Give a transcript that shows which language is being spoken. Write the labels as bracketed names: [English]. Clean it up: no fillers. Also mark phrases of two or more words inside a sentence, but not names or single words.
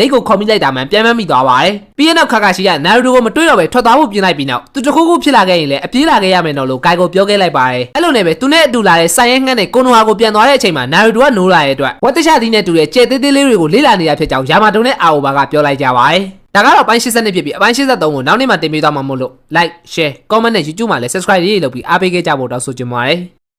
[Burmese] လက်ကိုခေါ်မိလိုက်တာမှပြန်မမိသွားပါတယ်။ပြီးရင်တော့ခါခါရှိကနာရူတိုကိုမတွေ့တော့ပဲထွက်သွားဖို့ပြင်လိုက်ပြီးနောက်သူတခုခုဖြစ်လာခဲ့ရင်လည်းအပြေးလာခဲ့ရမယ်တော့လို့ဂိုင်ကိုပြောခဲ့လိုက်ပါတယ်။အဲ့လိုနဲ့ပဲသူနဲ့အတူလာတဲ့ဆိုင်ရဲငှက်နဲ့ကိုနိုဟာကိုပြန်သွားတဲ့အချိန်မှာနာရူတိုကနိုးလာတဲ့အတွက်ဝတ်တက်ချသီးနဲ့တူတဲ့ကျဲသေးသေးလေးတွေကိုလေ့လာနေတာဖြစ်ကြောင်းယာမာတုံနဲ့အာအိုဘာကပြောလိုက်ကြပါတယ်။ဒါကတော့ပိုင်း82ဖြစ်ပြီးအပိုင်း83ကိုနောက်နေ့မှတင်ပေးသွားမှာမို့လို့ [English] like share comment [Burmese] နဲ့ YouTube မှာလည်း subscribe ရေးလုပ်ပြီးအားပေးခဲ့ကြဖို့တောင်းဆိုချင်ပါတယ်။